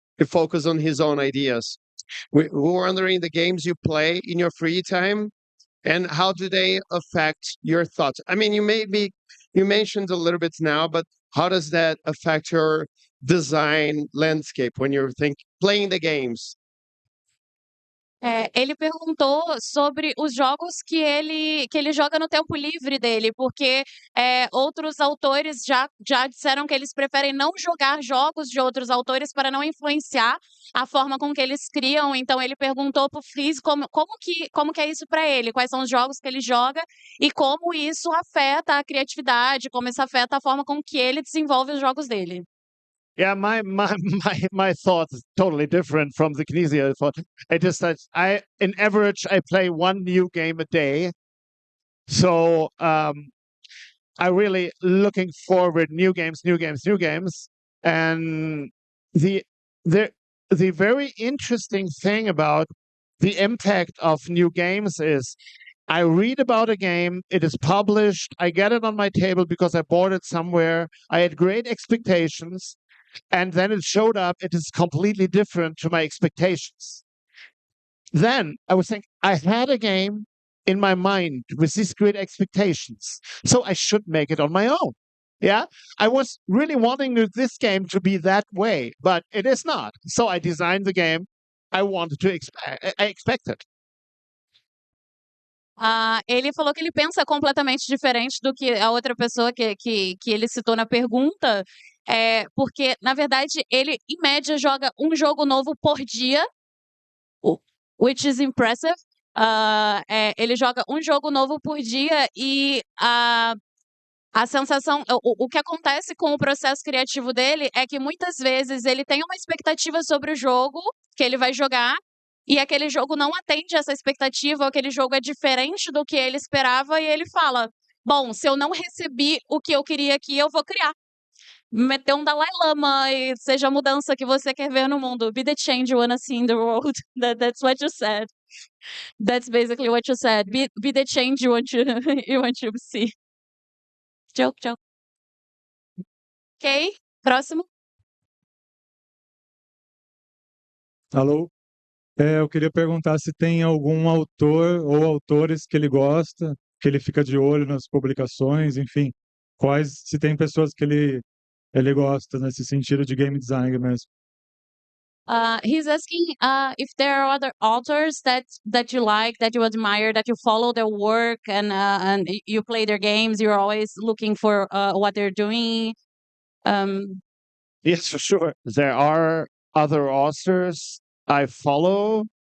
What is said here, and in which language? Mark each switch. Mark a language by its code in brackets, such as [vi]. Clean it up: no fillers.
[en] He focus on his own ideas. We're wondering the games you play in your free time and how do they affect your thoughts? I mean, you mentioned a little bit now, but how does that affect your design landscape when you're playing the games? [pt] Ele perguntou sobre os jogos que ele joga no tempo livre dele, porque outros autores já disseram que eles preferem não jogar jogos de outros autores para não influenciar a forma com que eles criam. Então ele perguntou para o Freeze como que é isso para ele, quais são os jogos que ele joga e como isso afeta a criatividade, como isso afeta a forma com que ele desenvolve os jogos dele. [en] Yeah, my thought is totally different from the Kinesia thought. It is that in average, I play one new game a day. So I really looking forward new games. And the very interesting thing about the impact of new games is I read about a game, it is published, I get it on my table because I bought it somewhere. I had great expectations. And then it showed up, it is completely different to my expectations. Then I was thinking, I had a game in my mind with these great expectations, so I should make it on my own. Yeah, I was really wanting this game to be that way, but it is not. So I designed the game I wanted to I expected. [pt] Ele falou que ele pensa completamente diferente do que a outra pessoa que ele citou na pergunta, porque, na verdade, ele, em média, joga um jogo novo por dia, [en] which is impressive. [pt] Ele joga um jogo novo por dia e a sensação, o que acontece com o processo criativo dele é que muitas vezes ele tem uma expectativa sobre o jogo que ele vai jogar e aquele jogo não atende essa expectativa, aquele jogo é diferente do que ele esperava e ele fala, bom, se eu não recebi o que eu queria aqui, eu vou criar. Meter um Dalai Lama e seja a mudança que você quer ver no mundo. [en] Be the change you wanna see in the world. That's what you said. That's basically what you said. Be the change you want to see. Joke. [pt] Ok, próximo. Alô? Eu queria perguntar se tem algum autor ou autores que ele gosta, que ele fica de olho nas publicações, enfim, se tem pessoas que ele gosta nesse sentido de game design mesmo. [en] He's asking if there are other authors that you like, that you admire, that you follow their work and you play their games. You're always looking for what they're doing. Yes, for sure. There are other authors I follow.